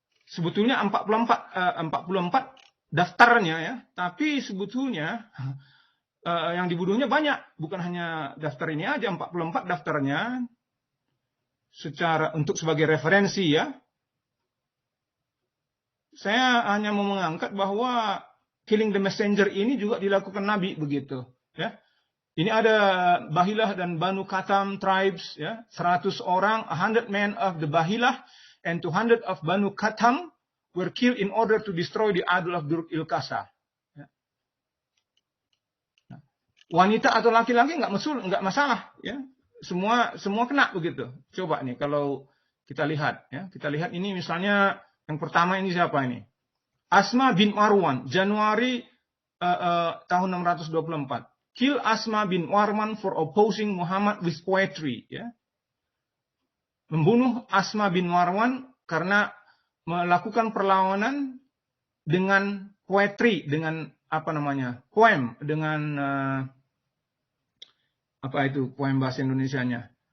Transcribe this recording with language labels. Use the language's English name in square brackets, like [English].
[Indonesian] Sebetulnya 44 daftarnya ya, tapi sebetulnya yang dibunuhnya banyak, bukan hanya daftar ini aja, 44 daftarnya. Secara untuk sebagai referensi ya. Saya hanya mau mengangkat bahwa [English] killing the messenger [Indonesian] ini juga dilakukan Nabi begitu, ya. Ini ada Bahilah dan Banu Katam tribes, ya, 100 orang, [English] 100 men of the Bahilah and 200 of Banu Katam were killed in order to destroy the idol of Durg il-Kasa. [Indonesian] Ya. Nah, wanita atau laki-laki nggak masalah, ya. Semua kena begitu. Coba nih kalau kita lihat, ya, kita lihat ini misalnya Yang pertama ini siapa ini? Asma bin Marwan, Januari tahun 624. [English] Kill Asma bin Marwan for opposing Muhammad with poetry. [Indonesian] Ya. Membunuh Asma bin Marwan karena melakukan perlawanan dengan poetry, dengan apa namanya, poem, dengan apa itu poem bahasa Indonesianya?